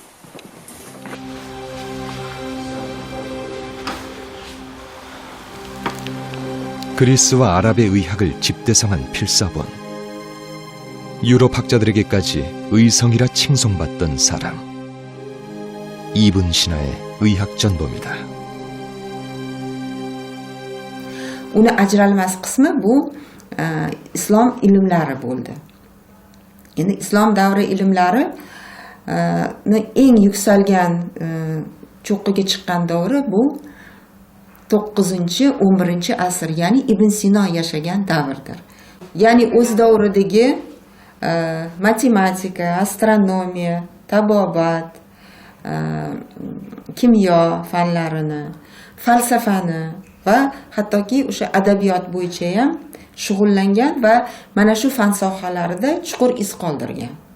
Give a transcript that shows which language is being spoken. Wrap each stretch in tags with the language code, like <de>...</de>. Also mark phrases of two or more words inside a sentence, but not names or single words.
<ko>그리스와 아랍의 의학을 집대성한 필사본. 유럽 학자들에게까지 의성이라 칭송받던 사람. 이븐 시나의 의학 전범이다.</ko> <uz>Uni ajralmas qismi bu islom ilmlari bo'ldi. Endi islom davri ilmlari eng yuksalgan cho'qqiga chiqqan davri bu 9-11 asr, ya'ni Ibn Sino yashagan davrdir. Ya'ni o'z davridagi matematika, astronomiya, tabobat, kimyo fanlarini, falsafani va hattoki o'sha adabiyot bo'yicha ham shug'ullangan va mana shu fan sohalarida chuqur iz qoldirgan.</uz>